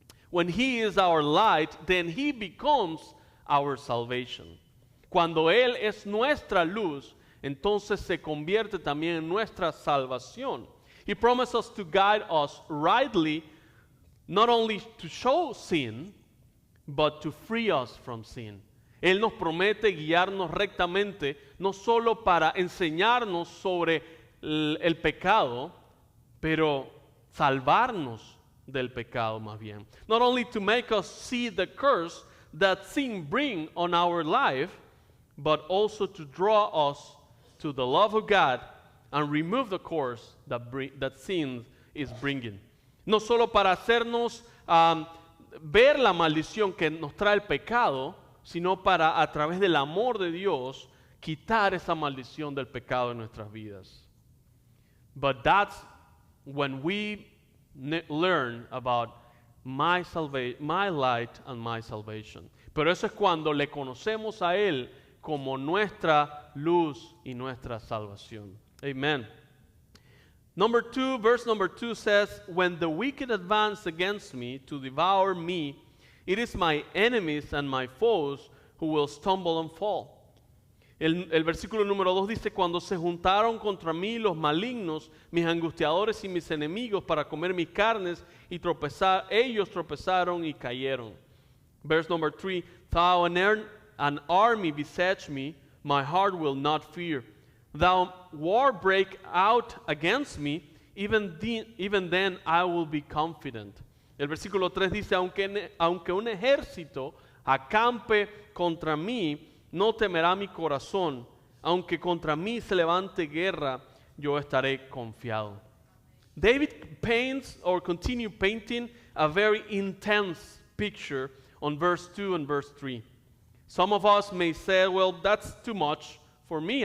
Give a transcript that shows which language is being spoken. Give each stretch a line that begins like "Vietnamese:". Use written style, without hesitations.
English: When He is our light, then He becomes our salvation.
Spanish: Cuando Él es nuestra luz, entonces se convierte también en nuestra salvación.
English: He promises to guide us rightly, not only to show sin, but to free us from sin.
Spanish: Él nos promete guiarnos rectamente, no solo para enseñarnos sobre el pecado, pero salvarnos del pecado más bien.
English: Not only to make us see the curse that sin brings on our life, but also to draw us to the love of God and remove the curse that sin is bringing.
Spanish: No solo para hacernos ver la maldición que nos trae el pecado, sino para, a través del amor de Dios, quitar esa maldición del pecado en nuestras vidas.
English: But that's when we learn about my light and my salvation.
Spanish: Pero eso es cuando le conocemos a Él como nuestra luz y nuestra salvación.
English: Amen. Verse number 2 says, when the wicked advance against me to devour me, it is my enemies and my foes who will stumble and fall.
Spanish: El versículo número 2 dice, cuando se juntaron contra mí los malignos, mis angustiadores y mis enemigos para comer mis carnes y tropezar, ellos tropezaron y cayeron.
English: Verse number 3, thou an army besiege me, my heart will not fear. Thou war break out against me, even then I will be confident.
Spanish: El versículo 3 dice, aunque un ejército acampe contra mí, no temerá mi corazón. Aunque contra mí se levante guerra, yo estaré confiado.
English: David paints or continue painting a very intense picture on verse 2 and verse 3. Some of us may say, well, that's too much for me.